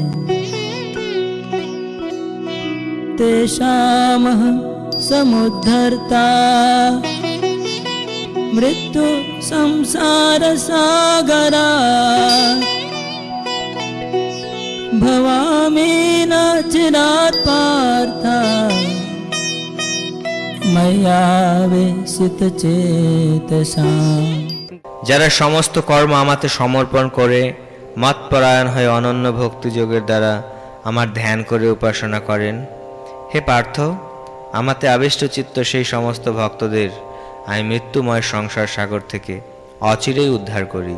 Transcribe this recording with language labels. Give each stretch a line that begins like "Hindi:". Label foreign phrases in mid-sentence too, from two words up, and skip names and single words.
Sanskrit: तेषामहं समुद्धर्ता मृत्यु संसार सागरा भवामि न चिरात् पार्थ मय्यावेशित चेतसाम्।
Bangla: যারা সমস্ত কর্ম আমাতে সমর্পণ করে মতপরায়ণ হয়ে অনন্য ভক্তিযোগের দ্বারা আমার ধ্যান করে উপাসনা করেন, হে পার্থ, আমাতে আবিষ্ট চিত্ত সেই সমস্ত ভক্তদের আমি মৃত্যুময় সংসার সাগর থেকে অচিরেই উদ্ধার করি।